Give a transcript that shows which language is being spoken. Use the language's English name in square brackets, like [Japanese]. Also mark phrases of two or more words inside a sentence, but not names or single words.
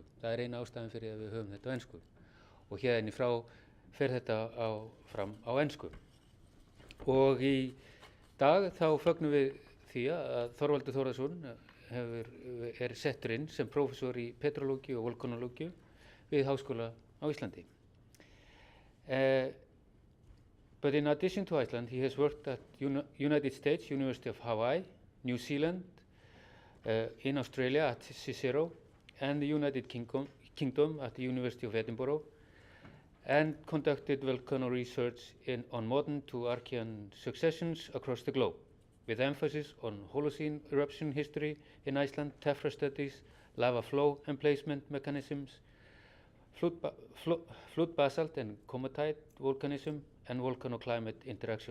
[Icelandic] Það eina ástæðan fyrir að við höfum þetta á ensku og hérna frá fer þetta fram á ensku. Og í dag þá fögnum við því að Þorvaldur Þórðarsson settur inn sem prófessor í petrológíu og volkanologíu við Háskóla á Íslandi. [English] But in addition to Iceland, he has worked at United States, University of Hawaii, New Zealand, in Australia at Cicero, and the United Kingdom at the University of Edinburgh, and conducted volcano research on modern to Archean successions across the globe, with emphasis on Holocene eruption history in Iceland, tephra studies, lava flow emplacement mechanisms, flood basalt and comatite volcanism, and volcano-climate interaction.